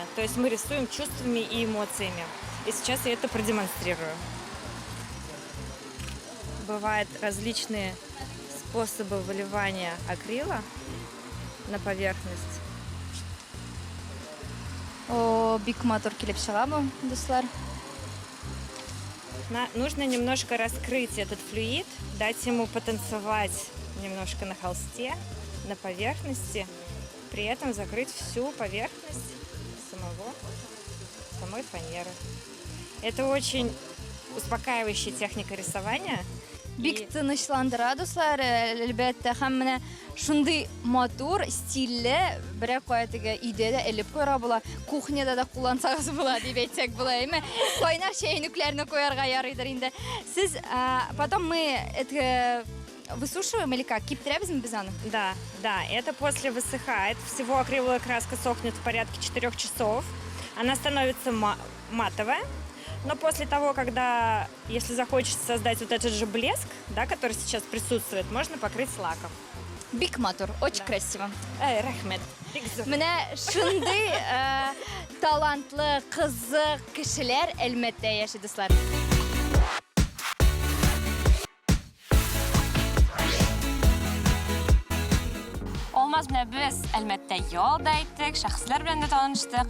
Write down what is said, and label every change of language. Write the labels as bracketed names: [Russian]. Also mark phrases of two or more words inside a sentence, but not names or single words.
[Russian] То есть мы рисуем чувствами и эмоциями. И сейчас я это продемонстрирую. Бывают различные способы выливания акрила на поверхность. О, [Tatar] бик матур килеп чыга бу, дуслар. [Russian] Нужно немножко раскрыть этот флюид, дать ему потанцевать немножко на холсте, на поверхности, при этом закрыть всю поверхность самой фанеры. Это очень успокаивающая техника рисования. [Tatar] Бик тынычландыра, дуслар, әлбәттә, һәм менә шундый матур, стильле, берәр кая өйдә дә элеп куйра була, кухняда да куллансагыз була дип әйтсәк була, әйме? Кайнар чәйнекләрне куярга ярыйдыр инде. Сез, [Russian] потом мы высушиваем или как? [Tatar] Киптерәбезме без аны? [Russian] Да, это после высыхает. Всего акриловая краска сохнет в порядке 4 часов. Она становится матовая. Но после того, когда, если захочется создать вот этот же блеск, да, который сейчас присутствует, можно покрыть лаком. [Tatar] Бик матур, [Russian] очень красиво. [Tatar] Рәхмәт. Менә шундый талантлы, кызык кешеләр Әлмәттә яши, дуслар. Olmaz менә без Әлмәттә ял да иттек, шәхесләр белән дә таныштык.